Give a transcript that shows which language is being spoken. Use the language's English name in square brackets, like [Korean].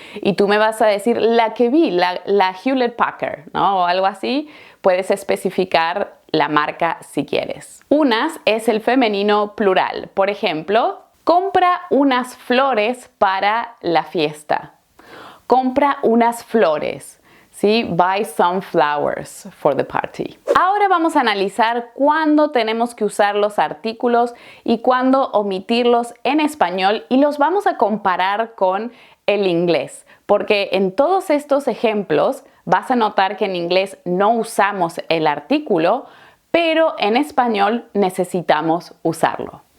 [Spanish] Y tú me vas a decir la que vi, la Hewlett Packard, ¿no? O algo así. Puedes especificar la marca si quieres. Unas es el femenino plural. Por ejemplo, compra unas flores para la fiesta. Compra unas flores. ¿Sí? [English] Buy some flowers for the party. [Spanish] Ahora vamos a analizar cuándo tenemos que usar los artículos y cuándo omitirlos en español y los vamos a comparar con el inglés, porque en todos estos ejemplos vas a notar que en inglés no usamos el artículo, pero en español necesitamos usarlo.